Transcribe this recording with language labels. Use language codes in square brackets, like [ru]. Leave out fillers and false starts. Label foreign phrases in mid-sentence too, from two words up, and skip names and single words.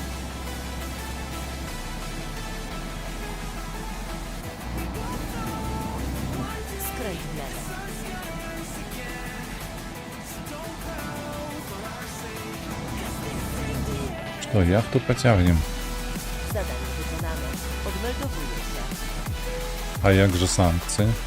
[pl] Skręć w lewo. [uk] Что, яхту потягнем? [pl] Zadanie wykonane. Odmeldowuję się. [uk] А як же санкции?